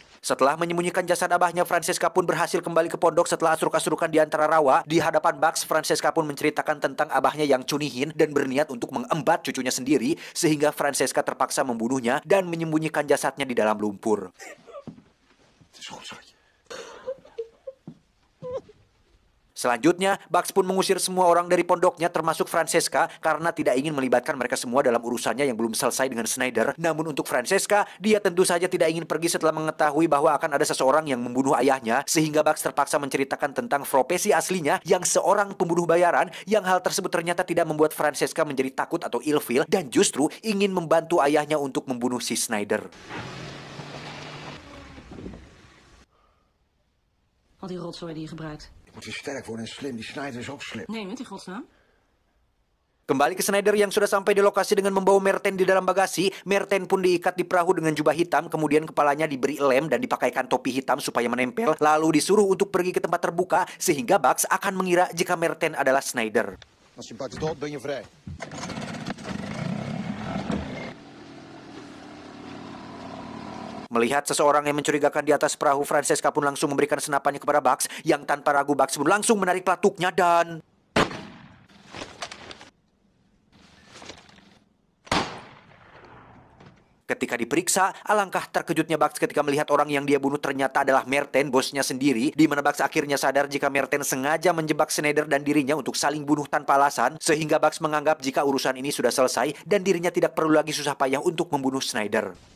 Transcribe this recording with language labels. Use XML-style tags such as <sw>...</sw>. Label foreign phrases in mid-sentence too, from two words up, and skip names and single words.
<id>Setelah menyembunyikan jasad abahnya, Francesca pun berhasil kembali ke pondok setelah asruk-asrukan di antara rawa. Di hadapan Bugs, Francesca pun menceritakan tentang abahnya yang cunihin dan berniat untuk mengembat cucunya sendiri, sehingga Francesca terpaksa membunuhnya dan menyembunyikan jasadnya di dalam lumpur.</id> <nl>Het is goed, schatje.</nl> <id>Selanjutnya, Bugs pun mengusir semua orang dari pondoknya termasuk Francesca karena tidak ingin melibatkan mereka semua dalam urusannya yang belum selesai dengan Schneider. Namun untuk Francesca, dia tentu saja tidak ingin pergi setelah mengetahui bahwa akan ada seseorang yang membunuh ayahnya, sehingga Bugs terpaksa menceritakan tentang profesi aslinya yang seorang pembunuh bayaran, yang hal tersebut ternyata tidak membuat Francesca menjadi takut atau ilfeel dan justru ingin membantu ayahnya untuk membunuh si Schneider.</id> <nl>Al die rotzooi die je gebruikt. Je moet weer sterk worden en slim. Die Schneider is ook slim. Nee, met die godsnaam.</nl> <id>Kembali ke Schneider yang sudah sampai di lokasi dengan membawa Merten di dalam bagasi. Merten pun diikat di perahu dengan jubah hitam, kemudian kepalanya diberi lem dan dipakaikan topi hitam supaya menempel, lalu disuruh untuk pergi ke tempat terbuka, sehingga Bugs akan mengira jika Merten adalah Schneider.</id> <nl>Als je Bugs dood, ben je vrij.</nl> <id>Melihat seseorang yang mencurigakan di atas perahu, Francesca pun langsung memberikan senapannya kepada Bugs, yang tanpa ragu Bugs pun langsung menarik pelatuknya dan... Ketika diperiksa, alangkah terkejutnya Bugs ketika melihat orang yang dia bunuh ternyata adalah Merten, bosnya sendiri, di mana Bugs akhirnya sadar jika Merten sengaja menjebak Schneider dan dirinya untuk saling bunuh tanpa alasan, sehingga Bugs menganggap jika urusan ini sudah selesai dan dirinya tidak perlu lagi susah payah untuk membunuh Schneider.</id>